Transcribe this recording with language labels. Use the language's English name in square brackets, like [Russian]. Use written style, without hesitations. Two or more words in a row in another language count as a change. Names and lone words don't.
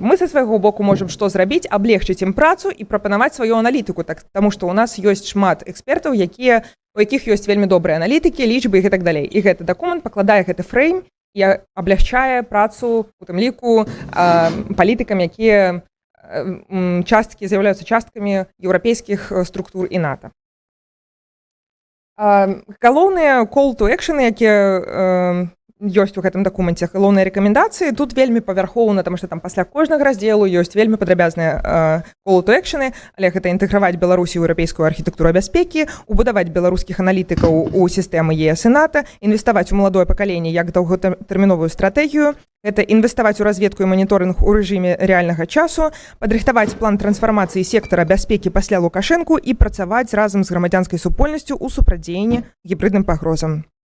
[Belarusian] Мы са свайго боку можам што зрабіць, аблегчыць ім працу і прапанаваць сваю аналітыку, таму што ў нас ёсць шмат экспертаў, у якіх ёсць вельмі добрыя аналітыкі, лічбы і гэтак далей. І гэты дакумент пакладае гэты фрэйм і аблягчае працу, у тым ліку, палітыкам, якія часткі з'яўляюцца часткамі еўрапейскіх структур і НАТО. Галоўныя [English] call to action, [Belarusian] якія ёсць у гэтым дакуменце, галоўныя рэкамендацыі, тут вельмі павярхоўна, таму што там пасля кожнага раздзелу ёсць вельмі падрабязныя [English] call to action, [Belarusian] але гэта інтэграваць Беларусі ў еўрапейскую архітэктуру бяспекі, убудаваць беларускіх аналітыкаў у сістэмы ЕС і НАТО, інвеставаць у маладое пакаленне як доўгатэрміновую стратэгію, гэта інвеставаць у разведку і маніторынг у рэжыме рэальнага часу, падрыхтаваць план трансфармацыі сектара бяспекі пасля Лукашэнку і працаваць разам з грамадзянскай супольнасцю ў супрацьдзеянні гібридным пагрозам.